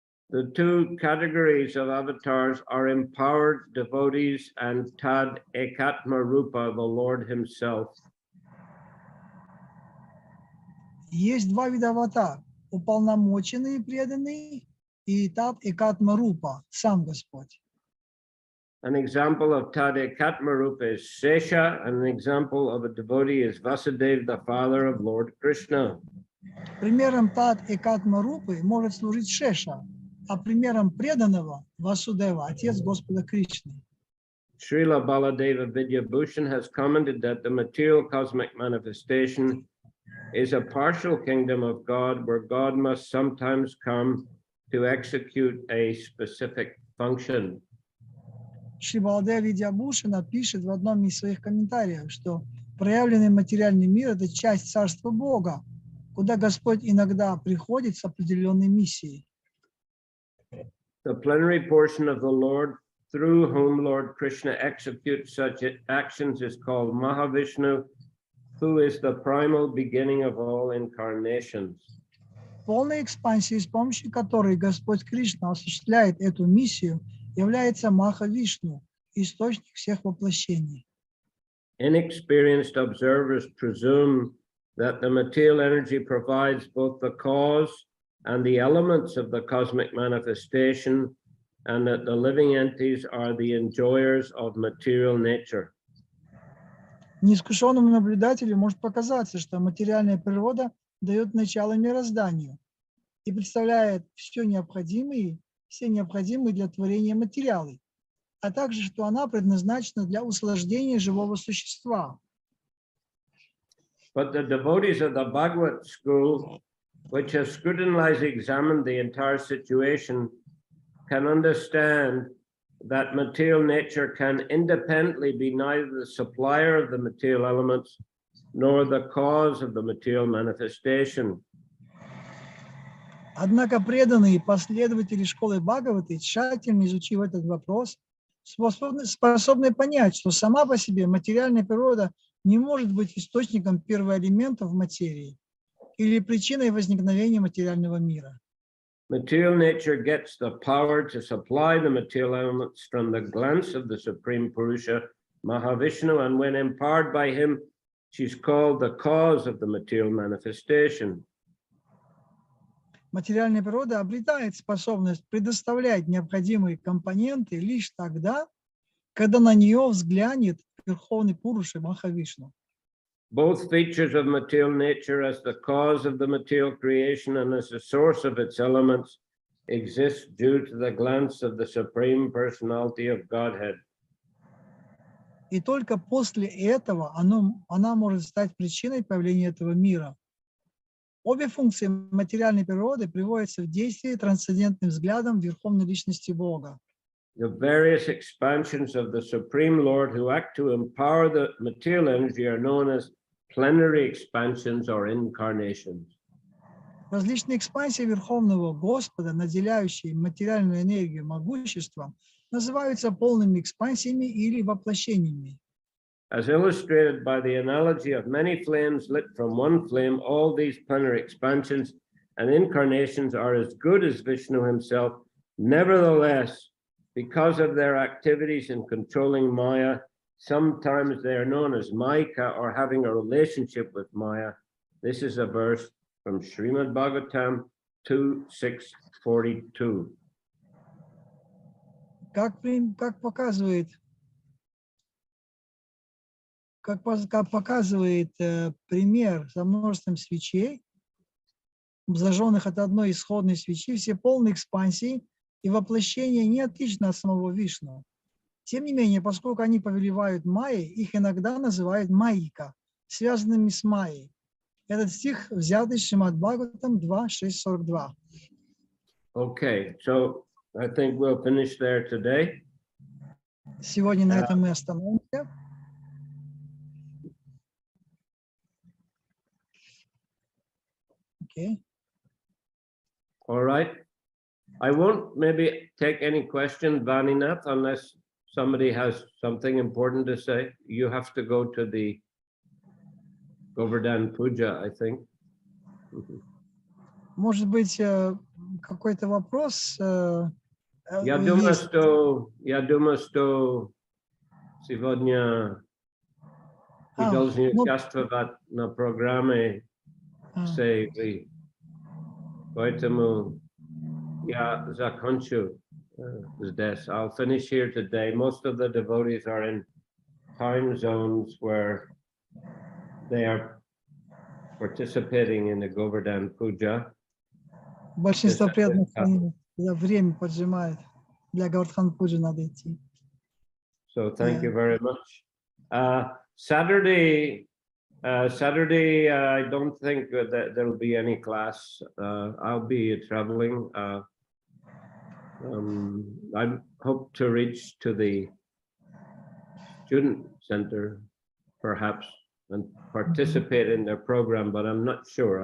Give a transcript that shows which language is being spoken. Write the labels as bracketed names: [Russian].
[English] The two categories of avatars are empowered devotees and Tad Ekatma Rupa, the Lord himself. [Russian] Есть два вида аватар: уполномоченные преданные и Тат Экатма Рупа, сам Господь. [English] An example of Tad Ekatma Rupa is Sesha, and an example of a devotee is Vasudeva, the father of Lord Krishna. [Russian] Примером Тат Экатма Рупы может служить Шеша, а примером преданного Васудева, отец Господа Кришны. [English] Srila Baladeva Vidyabhushan has commented that the material cosmic manifestation is a partial kingdom of God where God must sometimes come to execute a specific function. [Russian] Шри Баладева Видьябхушана пишет в одном из своих комментариев, что проявленный материальный мир – это часть Царства Бога, куда Господь иногда приходит с определенной миссией. [English] The plenary portion of the Lord, through whom Lord Krishna executes such actions, is called Mahavishnu, who is the primal beginning of all incarnations. [Russian] Полная экспансия, с помощью которой Господь Кришна осуществляет эту миссию, является Махавишну, источник всех воплощений. [English] Inexperienced observers presume that the material energy provides both the cause and the elements of the cosmic manifestation, and that the living entities are the enjoyers of material nature. [Russian] Неискушенному наблюдателю может показаться, что материальная природа дает начало мирозданию и представляет все необходимые для творения материалы, а также, что она предназначена для усложнения живого существа. [English] But the devotees of the Bhagavad school, which has scrutinized, examined the entire situation, can understand that material nature can independently be neither the supplier of the material elements nor the cause of the material manifestation. [Russian] Однако преданные последователи школы Бхагаваты, тщательно изучив этот вопрос, способны понять, что сама по себе материальная природа не может быть источником первоэлементов материи или причиной возникновения материального мира. [English] Material nature gets the power to supply the material elements from the glance of the Supreme Purusha, Mahavishnu, and when empowered by him, she's called the cause of the material manifestation. [Russian] Материальная природа обретает способность предоставлять необходимые компоненты лишь тогда, когда на нее взглянет Верховный Пуруша Махавишну. [English] Both features of material nature as the cause of the material creation and as the source of its elements exist due to the glance of the Supreme Personality of Godhead. [Russian] И только после этого она может стать причиной появления этого мира. Обе функции материальной природы приводятся в действие трансцендентным взглядом Верховной Личности Бога. [English] The various expansions of the Supreme Lord who act to empower the material energy are known as plenary expansions or incarnations. [Russian] Различные экспансии Верховного Господа, наделяющие материальную энергию могуществом, называются полными экспансиями или воплощениями. [English] As illustrated by the analogy of many flames lit from one flame, all these plenary expansions and incarnations are as good as Vishnu himself. Nevertheless, because of their activities in controlling Maya, sometimes they are known as Maika or having a relationship with Maya. This is a verse from Srimad Bhagavatam 2.6.42. [Russian] Как показывает пример со множеством свечей, зажженных от одной исходной свечи, все полные экспансии и воплощение не отлично от самого Вишну. Тем не менее, поскольку они повелевают Майей, их иногда называют Майика, связанными с Майей. Этот стих взят из Шримад Бхагаватам 2.6.42. [English] Okay, so I think we'll finish there today. [Russian] Сегодня на этом мы остановимся. [English] Okay. All right. I won't maybe take any question, Vaninath, unless somebody has something important to say. You have to go to the Govardhan Puja, I think. [Russian] Может быть, какой-то вопрос? Я думаю, что сегодня вы должны участвовать на программе сейвы. Поэтому я закончу здесь. [English] I'll finish here today. Most of the devotees are in time zones where they are participating in the Govardhan Puja. [Russian] Большинство преданных время поджимает. Для Govardhan Puja надо идти. [English] So thank you very much. Saturday, I don't think that there will be any class. I'll be traveling. I hope to reach to the student center, perhaps, and participate in their program, but I'm not sure.